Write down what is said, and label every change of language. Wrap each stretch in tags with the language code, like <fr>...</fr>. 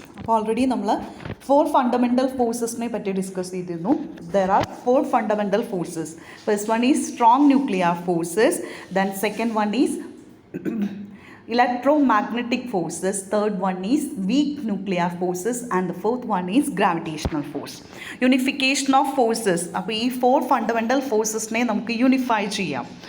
<ml>അപ്പോൾ ഓൾറെഡി നമ്മൾ 4 ഫണ്ടമെൻ്റൽ ഫോഴ്സസിനെ പറ്റി ഡിസ്കസ് ചെയ്തിരുന്നു.</ml> <en>There are 4 fundamental forces. First one is strong nuclear forces, then second one is electromagnetic forces, third one is weak nuclear forces, and the fourth one is gravitational force. Unification of forces.</en> <ml>അപ്പോൾ ഈ 4 fundamental ഫോഴ്സസിനെ നമുക്ക് unify ചെയ്യാം.</ml>